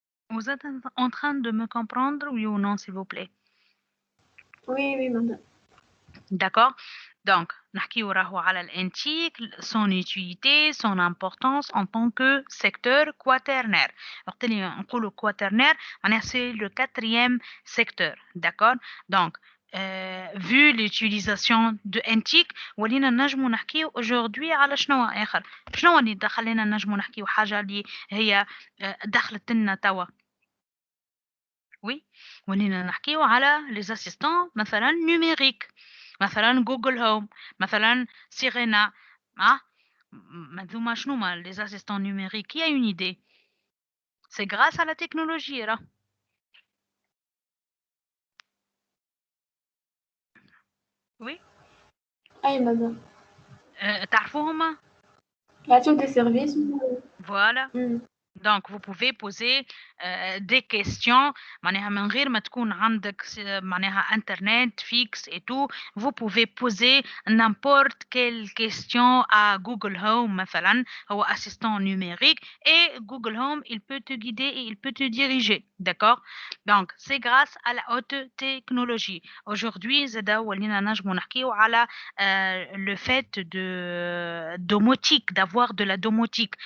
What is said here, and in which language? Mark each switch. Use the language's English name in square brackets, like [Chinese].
[French] Vous êtes en train de me comprendre, oui ou non, s'il vous plaît? Oui, madame. D'accord? Donc, [Arabic] نحكيو راهو على الانتيك, [French] son utilité, son importance en tant que secteur quaternaire. [Arabic] وقت اللي نقولوا [French] quaternaire, معناها c'est le quatrième secteur. D'accord? Donc, vu l'utilisation de antique, [Arabic] ولينا نجمو نحكيو aujourd'hui على شنو آخر؟ شنو اللي دخلنا نجمو نحكيو حاجة اللي هي دخلت لنا توا؟ Oui, ولينا نحكيو على les assistants مثلا numériques. مثلا جوجل هوم, مثلا سيرينا. هذوما شنو هما les assistants numériques? [French] Qui a une idée? C'est grâce à la technologie راه. Oui, [Arabic] أي madame. تعرفوهم؟ يعطيو des services. [French] Voilà. Donc, vous pouvez poser des questions. [Arabic] معناها من غير ما تكون عندك معناها [French] internet fixe et tout. Vous pouvez poser n'importe quelle question à Google Home مثلا. هو assistant numérique et Google Home, il peut te guider et il peut te diriger. D'accord? Donc, c'est grâce à la haute technologie. Aujourd'hui, [Arabic] زادا ولينا نجمو نحكيو على [French] le fait de domotique, d'avoir de la domotique.